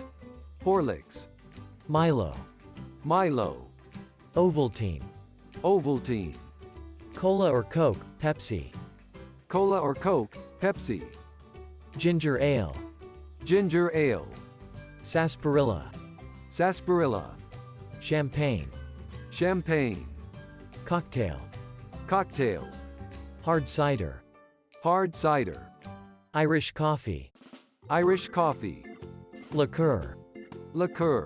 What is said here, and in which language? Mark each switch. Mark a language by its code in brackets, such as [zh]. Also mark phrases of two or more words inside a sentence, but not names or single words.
[en] Horlicks. Milo. Milo. Ovaltine. Ovaltine. Cola or Coke, Pepsi. Cola or Coke, Pepsi. Ginger ale. Ginger ale. Sarsaparilla. Sarsaparilla. Champagne. Champagne. Cocktail. Cocktail. Hard cider. Hard cider. Irish coffee. Irish coffee. Liqueur. Liqueur.